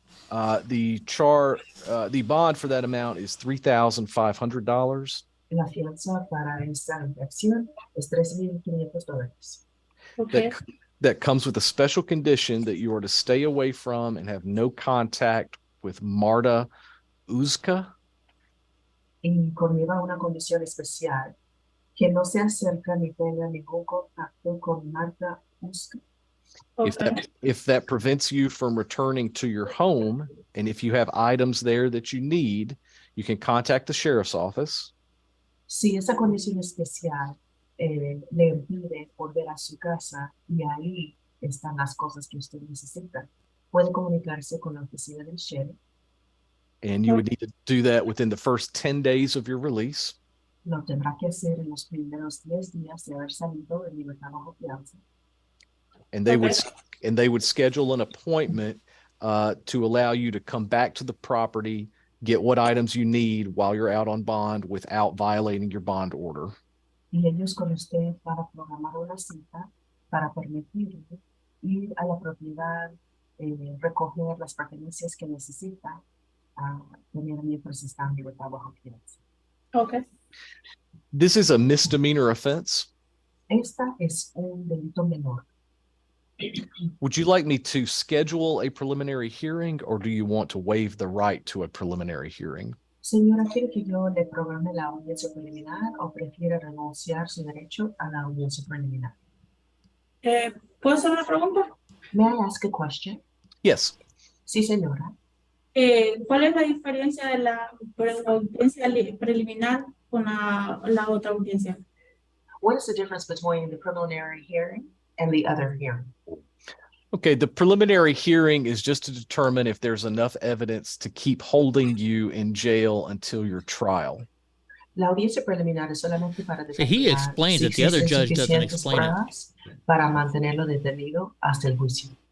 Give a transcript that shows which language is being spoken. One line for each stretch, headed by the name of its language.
English: The bond for that amount is $3,500.
Spanish: La fianza para esta infracción es $3,500.
English: Okay. That comes with a special condition that you are to stay away from and have no contact with Marta Uzka.
Spanish: Y conlleva una condición especial, que no se acerca ni tenga ningún contacto con Marta Uska.
English: If that prevents you from returning to your home, and if you have items there that you need, you can contact the sheriff's office.
Spanish: Si esa condición especial le impide volver a su casa y ahí están las cosas que usted necesita, puede comunicarse con la oficina del sheriff.
English: And you would need to do that within the first 10 days of your release.
Spanish: Lo tendrá que hacer en los primeros 10 días de haber salido en libertad bajo fianza.
English: And they would schedule an appointment to allow you to come back to the property, get what items you need while you're out on bond without violating your bond order.
Spanish: Y ellos con usted van a programar una cita para permitirle ir a la propiedad, recoger las pertenencias que necesita tener mientras está en libertad bajo fianza.
English: Okay. This is a misdemeanor offense.
Spanish: Esta es un delito menor.
English: Would you like me to schedule a preliminary hearing, or do you want to waive the right to a preliminary hearing?
Spanish: Señora, ¿quiere que yo le programe la audiencia preliminar o prefiere renunciar su derecho a la audiencia preliminar? ¿Puedo hacer una pregunta?
English: May I ask a question? Yes.
Spanish: Sí, señora. ¿Cuál es la diferencia de la audiencia preliminar con la otra audiencia?
English: What is the difference between the preliminary hearing and the other hearing? Okay, the preliminary hearing is just to determine if there's enough evidence to keep holding you in jail until your trial.
Spanish: La audiencia preliminar es solamente para
English: So he explains it. The other judge doesn't explain it.
Spanish: Para mantenerlo detenido hasta el juicio.